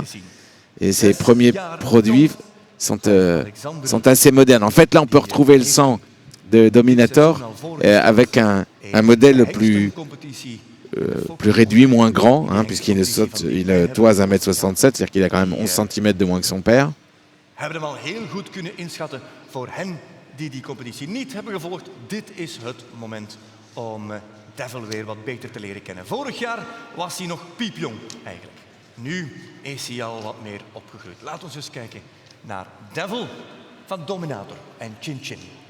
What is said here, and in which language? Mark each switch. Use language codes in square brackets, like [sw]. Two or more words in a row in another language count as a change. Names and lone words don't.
[fr] Et ses premiers produits sont assez modernes. En fait, là, on peut retrouver le sang de Dominator avec un modèle plus réduit, moins grand, hein, puisqu'il toise 1m67, c'est-à-dire qu'il a quand même 11 cm de moins que son père. [nl] Hebben hem al heel goed kunnen inschatten. Voor hen die die competitie niet hebben gevolgd, dit is het moment om Devil weer wat beter te leren kennen. Vorig jaar was hij nog piepjong eigenlijk. Nu is hij al wat meer opgegroeid. Laten we eens kijken naar Devil van Dominator en Chin Chin.